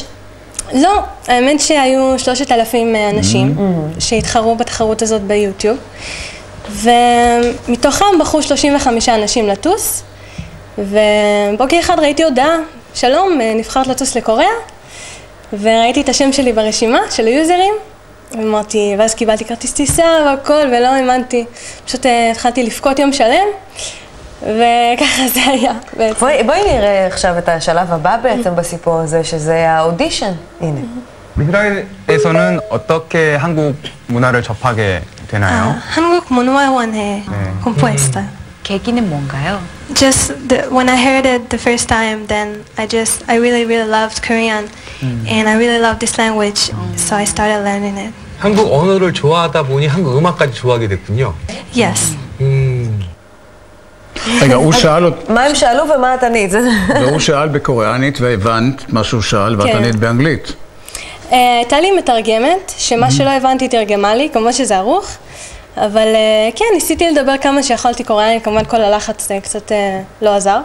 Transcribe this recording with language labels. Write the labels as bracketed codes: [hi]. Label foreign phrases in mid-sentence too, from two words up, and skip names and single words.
[he] לא, האמת שהיו 3,000 אנשים שהתחרו בתחרות הזאת ביוטיוב, ומתוכם בחרו 35 אנשים לטוס, ובוקר אחד ראיתי הודעה, שלום, נבחרת לטוס לקוריאה, וראיתי את השם שלי ברשימה של היוזרים, ואמרתי, ואז קיבלתי כרטיס טיסה והכל, ולא האמנתי, פשוט התחלתי לבכות יום שלם, וככה זה היה בעצם. בואי נראה עכשיו את השלב הבא בעצם בסיפור הזה, שזה האודישן. הנה. [ko] 이스라엘에서는 어떻게 한국 문화를 접하게 되나요? 한국 문화원에 공부했어요. 계기는 뭔가요? [en] Just when I heard it the first time, then I really loved Korean, and I really loved this language, so I started learning it. [ko] 한국 언어를 좋아하다 보니 한국 음악까지 좋아하게 됐군요. Yes. [he] רגע, הוא שאל מה הם שאלו ומה את ענית? והוא שאל בקוריאנית והבנת מה שהוא שאל ואת ענית באנגלית. הייתה לי מתרגמת, שמה שלא הבנתי תרגמה לי, כמובן שזה ערוך, אבל כן, ניסיתי לדבר כמה שיכולתי קוריאנית, כמובן כל הלחץ קצת לא עזר.